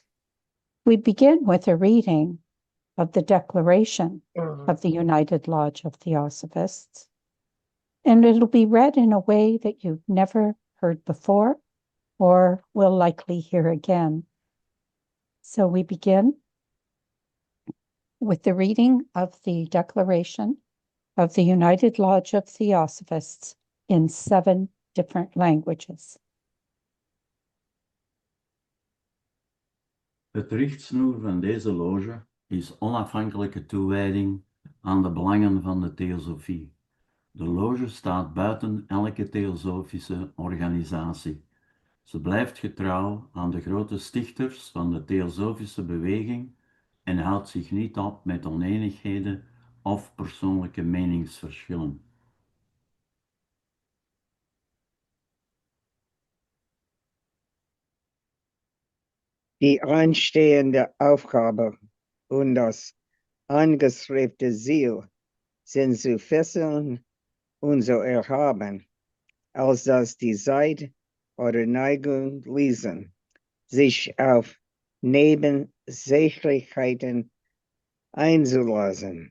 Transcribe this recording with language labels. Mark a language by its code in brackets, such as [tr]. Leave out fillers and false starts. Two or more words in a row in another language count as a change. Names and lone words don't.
[en] We begin with a reading of the Declaration of the United Lodge of Theosophists, and it'll be read in a way that you've never heard before or will likely hear again. So we begin with the reading of the Declaration of the United Lodge of Theosophists in 7 different languages. [nl] Het richtsnoer van deze loge is onafhankelijke toewijding aan de belangen van de theosofie. De loge staat buiten elke theosofische organisatie. Ze blijft getrouw aan de grote stichters van de theosofische beweging en houdt zich niet op met oneenigheden of persoonlijke meningsverschillen. [de] Die anstehende Aufgabe und das angestrebte Ziel sind zu fesseln und zu erhaben, als dass die Zeit oder Neigung ließen, sich auf Nebensächlichkeiten einzulassen.